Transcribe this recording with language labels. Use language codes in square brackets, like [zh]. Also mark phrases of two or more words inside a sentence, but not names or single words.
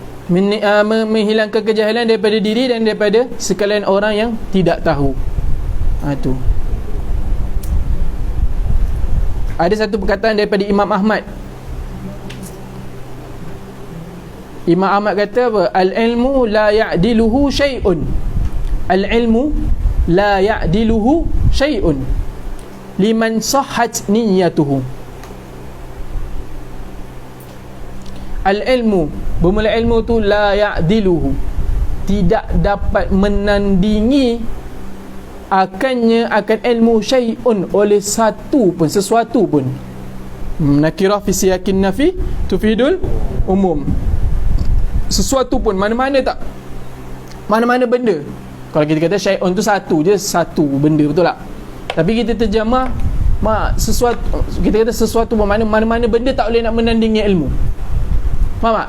[ms] menghilangkan kejahilan daripada diri dan daripada sekalian orang yang tidak tahu. Tu. Ada satu perkataan daripada Imam Ahmad. Imam Ahmad kata apa? [ar] العلم لا يعدله شيء. العلم لا يعدله شيء لمن صحت نيته. [ms] Al-ilmu, bermula ilmu tu [ar] لا يعدله, [ms] tidak dapat menandingi akan ilmu syai'un, oleh sesuatu pun. [ar] نكرة في سياق النفي تفيد العموم. [ms] Sesuatu pun, mana-mana benda. Kalau kita kata syai'un tu satu benda, betul tak? Tapi kita terjemah sesuatu, kita kata sesuatu pun, mana-mana benda tak boleh nak menandingi ilmu. Faham tak?